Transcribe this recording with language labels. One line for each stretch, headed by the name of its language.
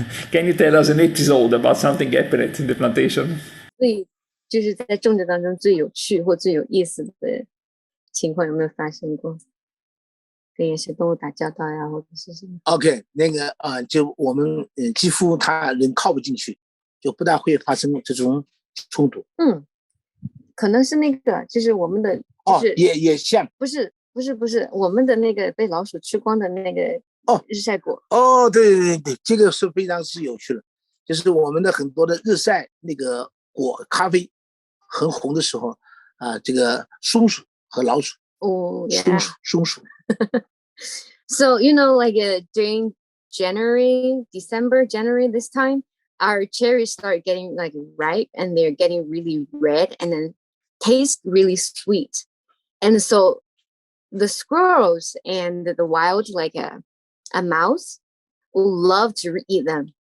English: Can you tell us an episode about something happened in the plantation?
Chinese: 就是在种植当中最有趣或最有意思的情况有没有发生过？跟野生动物打交道呀，或者是什么。 OK， 那个就我们几乎它人靠不进去，就不大会发生这种冲突。可能是那个，就是我们的，就是也像，不是，我们的那个被老鼠吃光的那个日晒果。对，这个是非常是有趣的，就是我们的很多的日晒那个果咖啡很红的时候这个松鼠和老鼠。松鼠。
English: So like during January this time, our cherries start getting like ripe and they're getting really red and then taste really sweet. And so the squirrels and the wild, like a mouse, will love to eat them.